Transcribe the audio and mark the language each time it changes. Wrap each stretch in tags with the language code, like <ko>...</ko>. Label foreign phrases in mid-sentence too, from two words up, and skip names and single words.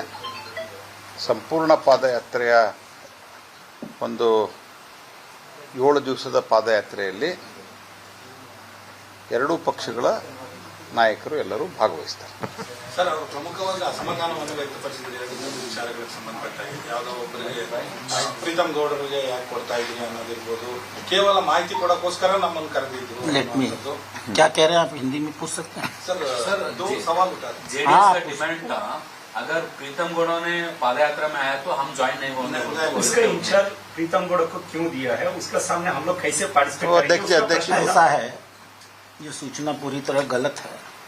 <kn>ಸಂಪೂರ್ಣ ಪಾದಯಾತ್ರೆಯ ಒಂದು 7 ದಿವಸದ ಪಾದಯಾತ್ರೆಯಲ್ಲಿ ಎರಡೂ ಪಕ್ಷಗಳ ನಾಯಕರು ಎಲ್ಲರೂ ಭಾಗವಹಿಸ್ತಾರೆ. ಸರ್, ಅವರು ಪ್ರಮುಖವಾಗಿ ಅಸಮಾಧಾನವನ್ನು ವ್ಯಕ್ತಪಡಿಸಿದ್ದಾರೆ ಇನ್ನೊಂದು ವಿಚಾರಗಳಿಗೆ ಸಂಬಂಧಪಟ್ಟಾಗಿ. ಯಾವುದೋ ಒಬ್ಬರಿಗೆ ಪ್ರೀತಮ್ ಗೌಡರಿಗೆ ಯಾಕೆ ಕೊಡ್ತಾ ಇದ್ದೀನಿ ಅನ್ನೋದಿರ್ಬೋದು, ಕೇವಲ ಮಾಹಿತಿ ಕೊಡೋಕ್ಕೋಸ್ಕರ ನಮ್ಮನ್ನು ಕರೆದಿದ್ರು.</kn> <hi>क्या कह रहे हैं आप? हिंदी में पूछ सकते हैं सर? दो सवाल उठा जेडीएस का डिमांड था, अगर प्रीतम गौड़ ने पादयात्रा में आया तो हम ज्वाइन नहीं होंगे। उसका इंचार्ज प्रीतम गौड़ को क्यों दिया है, उसका सामने हम लोग कैसे पार्टिसिपेट अध्यक्ष ऐसा है, ये सूचना पूरी तरह गलत है.</hi>